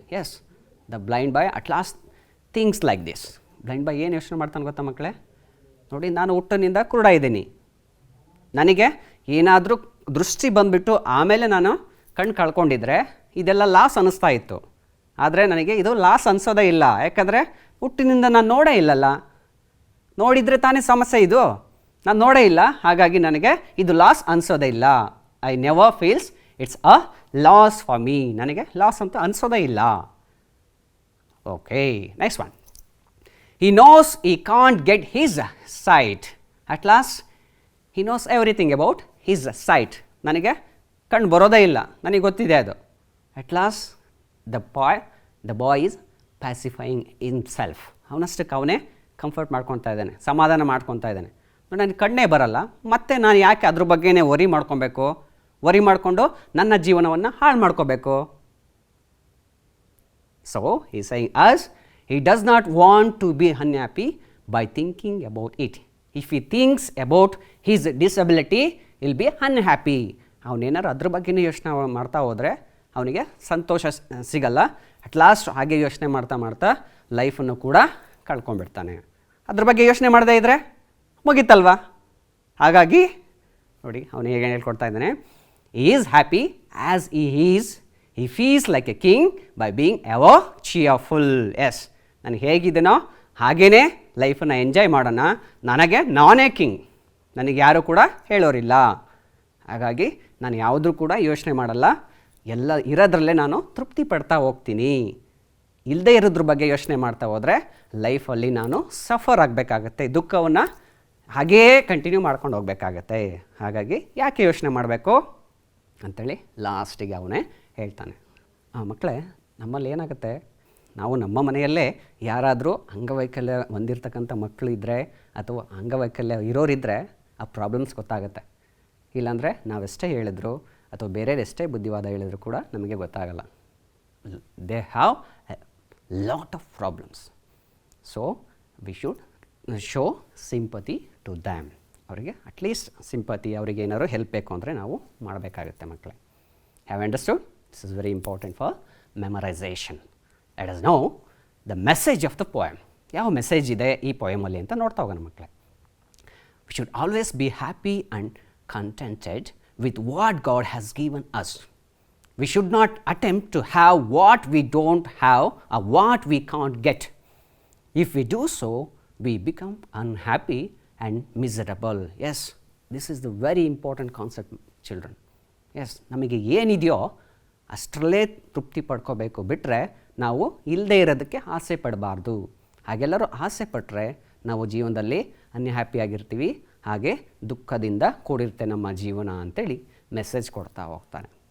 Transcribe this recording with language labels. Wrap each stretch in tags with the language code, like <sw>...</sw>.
<en>Yes, the blind boy at last thinks like this.</en> <kn>Blind boy ಏನು ಯೋಚನೆ ಮಾಡ್ತಾನೆ ಗೊತ್ತಾ ಮಕ್ಕಳೇ? ನೋಡಿ, ನಾನು ಹುಟ್ಟಿನಿಂದ ಕುರುಡ ಇದ್ದೀನಿ, ನನಗೆ ಏನಾದರೂ ದೃಷ್ಟಿ ಬಂದುಬಿಟ್ಟು ಆಮೇಲೆ ನಾನು ಕಣ್ಣು ಕಳ್ಕೊಂಡಿದ್ರೆ ಇದೆಲ್ಲ ಲಾಸ್ ಅನ್ನಿಸ್ತಾ ಇತ್ತು. ಆದರೆ ನನಗೆ ಇದು ಲಾಸ್ ಅನಿಸೋದೇ ಇಲ್ಲ, ಯಾಕಂದರೆ ಹುಟ್ಟಿನಿಂದ ನಾನು ನೋಡೇ ಇಲ್ಲಲ್ಲ. ನೋಡಿದರೆ ತಾನೇ ಸಮಸ್ಯೆ ಇದು, ನಾನು ನೋಡೇ ಇಲ್ಲ, ಹಾಗಾಗಿ ನನಗೆ ಇದು ಲಾಸ್ ಅನಿಸೋದೇ ಇಲ್ಲ.</kn> <en>I never feels it's a loss for me.</en> <kn>ನನಗೆ ಲಾಸ್ ಅಂತ ಅನಿಸೋದೇ ಇಲ್ಲ.</kn> <en>Okay, next one. He knows he can't get his sight. At last, he knows everything about his sight.</en> <kn>ನನಗೆ ಕಣ್ಣು ಬರೋದೇ ಇಲ್ಲ, ನನಗೆ ಗೊತ್ತಿದೆ ಅದು.</kn> <en>At last, the boy is pacifying himself.</en> <kn>ಅವನಷ್ಟಕ್ಕೆ ಅವನೇ ಕಂಫರ್ಟ್ ಮಾಡ್ಕೊತಾ ಇದ್ದಾನೆ, ಸಮಾಧಾನ ಮಾಡ್ಕೊತಾ ಇದ್ದಾನೆ. ನನಗೆ ಕಣ್ಣೇ ಬರಲ್ಲ, ಮತ್ತೆ ನಾನು ಯಾಕೆ ಅದ್ರ ಬಗ್ಗೆನೇ ವರಿ ಮಾಡ್ಕೊಬೇಕು? ವರಿ ಮಾಡಿಕೊಂಡು ನನ್ನ ಜೀವನವನ್ನು ಹಾಳು ಮಾಡ್ಕೋಬೇಕು?</kn> <en>So, he is saying us, he does not want to be unhappy by thinking about it. If he thinks about his disability, he will be unhappy.</en> <kn>ಅವನೇನಾರು ಅದ್ರ ಬಗ್ಗೆನೇ ಯೋಚನೆ ಮಾಡ್ತಾ ಹೋದರೆ ಅವನಿಗೆ ಸಂತೋಷ ಸಿಗಲ್ಲ. ಅಟ್ ಲಾಸ್ಟ್ ಹಾಗೆ ಯೋಚನೆ ಮಾಡ್ತಾ ಮಾಡ್ತಾ ಲೈಫನ್ನು ಕೂಡ ಕಳ್ಕೊಂಡ್ಬಿಡ್ತಾನೆ. ಅದ್ರ ಬಗ್ಗೆ ಯೋಚನೆ ಮಾಡದೇ ಇದ್ದರೆ ಮುಗೀತಲ್ವಾ? ಹಾಗಾಗಿ ನೋಡಿ, ಅವನು ಹೇಗೆ ಹೇಳ್ಕೊಡ್ತಾ ಇದ್ದಾನೆ,</kn> <en>he is happy as he is. He feels like a king by being ever cheerful.</en> <kn>Yes, ನಾನು ಹೇಗಿದ್ದೀನೋ ಹಾಗೇ ಲೈಫನ್ನು ಎಂಜಾಯ್ ಮಾಡೋಣ. ನಾನೇ ಕಿಂಗ್, ನನಗೆ ಯಾರೂ ಕೂಡ ಹೇಳೋರಿಲ್ಲ. ಹಾಗಾಗಿ ನಾನು ಯಾವುದೂ ಕೂಡ ಯೋಚನೆ ಮಾಡಲ್ಲ, ಎಲ್ಲ ಇರೋದ್ರಲ್ಲೇ ನಾನು ತೃಪ್ತಿ ಪಡ್ತಾ ಹೋಗ್ತೀನಿ. ಇಲ್ಲದೇ ಇರೋದ್ರ ಬಗ್ಗೆ ಯೋಚನೆ ಮಾಡ್ತಾ ಹೋದರೆ ಲೈಫಲ್ಲಿ ನಾನು ಸಫರ್ ಆಗಬೇಕಾಗತ್ತೆ, ದುಃಖವನ್ನು ಹಾಗೇ ಕಂಟಿನ್ಯೂ ಮಾಡ್ಕೊಂಡು ಹೋಗಬೇಕಾಗತ್ತೆ. ಹಾಗಾಗಿ ಯಾಕೆ ಯೋಚನೆ ಮಾಡಬೇಕು ಅಂಥೇಳಿ ಲಾಸ್ಟಿಗೆ ಅವನೇ ಹೇಳ್ತಾನೆ. ಮಕ್ಕಳೇ, ನಮ್ಮಲ್ಲಿ ಏನಾಗುತ್ತೆ, ನಾವು ನಮ್ಮ ಮನೆಯಲ್ಲೇ ಯಾರಾದರೂ ಅಂಗವೈಕಲ್ಯ ಹೊಂದಿರತಕ್ಕಂಥ ಮಕ್ಕಳು ಇದ್ದರೆ ಅಥವಾ ಅಂಗವೈಕಲ್ಯ ಇರೋರಿದ್ದರೆ ಆ ಪ್ರಾಬ್ಲಮ್ಸ್ ಗೊತ್ತಾಗುತ್ತೆ. ಇಲ್ಲಾಂದರೆ ನಾವೆಷ್ಟೇ ಹೇಳಿದ್ರು ಅಥವಾ ಬೇರೆಯವರೆಷ್ಟೇ ಬುದ್ಧಿವಾದ ಹೇಳಿದ್ರು ಕೂಡ ನಮಗೆ ಗೊತ್ತಾಗಲ್ಲ.</kn> <en>They have a lot of problems. So we should show sympathy to them.</en> <kn>ಅವರಿಗೆ ಅಟ್ಲೀಸ್ಟ್ ಸಿಂಪತಿ, ಅವರಿಗೆ ಏನಾದ್ರು ಹೆಲ್ಪ್ ಬೇಕು ಅಂದರೆ ನಾವು ಮಾಡಬೇಕಾಗುತ್ತೆ ಮಕ್ಕಳೇ.</kn> <en>Have understood? This is very important for memorization. Let us know the message of the poem.</en> <kn>ಯಾವ message ಇದೆ ಈ ಪೊಯಮಲ್ಲಿ ಅಂತ ನೋಡ್ತಾ ಹೋಗೋಣ ಮಕ್ಕಳೇ.</kn> <en>We should always be happy and contented with what God has given us. We should not attempt to have what we don't have or what we can't get. If we do so, we become unhappy and miserable. Yes, this is the very important concept, children.</en> <kn>Yes, ನಮಗೆ ಏನಿದೆಯೋ ಅಷ್ಟರಲ್ಲೇ ತೃಪ್ತಿ ಪಡ್ಕೋಬೇಕು, ಬಿಟ್ಟರೆ ನಾವು ಇಲ್ಲದೇ ಇರೋದಕ್ಕೆ ಆಸೆ ಪಡಬಾರ್ದು. ಹಾಗೆಲ್ಲರೂ ಆಸೆ ಪಟ್ಟರೆ ನಾವು ಜೀವನದಲ್ಲಿ ಅನ್ಹ್ಯಾಪಿಯಾಗಿರ್ತೀವಿ, ಹಾಗೆ ದುಃಖದಿಂದ ಕೂಡಿರುತ್ತೆ ನಮ್ಮ ಜೀವನ ಅಂತೇಳಿ ಮೆಸೇಜ್ ಕೊಡ್ತಾ ಹೋಗ್ತಾನೆ.</kn>